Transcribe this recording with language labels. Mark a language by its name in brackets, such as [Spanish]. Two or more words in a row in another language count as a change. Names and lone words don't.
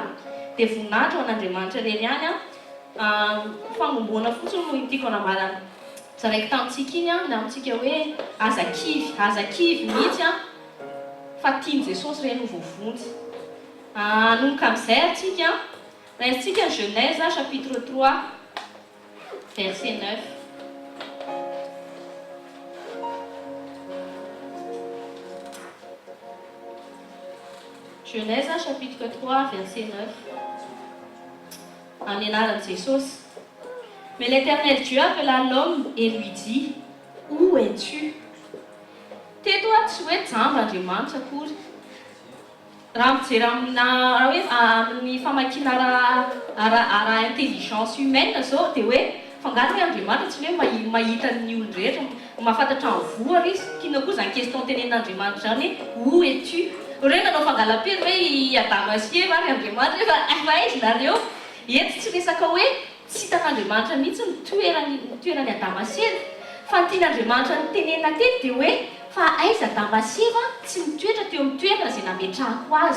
[Malagasy] Dia voninahitra ho an'Andriamanitra reny ihany a, fanomboana fotsiny no tiako anambarana zaraiky tamintsika iny a, na amintsika hoe azakivy mihitsy a, fa tiany Jesosy reny ho voavonjy. Nomboka amin'izay atsika, raisitsika ny Genèse [French] chapitre 3 verset 9. Genèse chapitre 3 verset 9. [Malagasy] En anaran'i Jesosy. [French] Mais l'Éternel Dieu appela l'homme et lui dit, où es-tu? [Malagasy] Teto a tsy hoe jamba Andriamanitra akory. Raha mijery raha hoe amin'ny famakiana ara [French] intelligence humaine [Malagasy] zao dia hoe fangaro hoe Andriamanitra tsy hoe mahita ny olona rehetra, mahafantatra ny voa izy, kina koa zany question tenen'Andriamanitra zany [French] où es-tu? [Malagasy] Reny nanao fangalam-pery hoe Adama sy Eva ary Andriamanitra efa aizy nareo. Eto tsy resaka hoe tsy hitan'Andriamanitra mihitsy ny toerany Adama sy Eva, fa ny tian'Andriamanitra ny tenena teto dia hoe fa aiza Adama sy Eva tsy mitoetra teo amin'ny toerana izay nametrahako azy.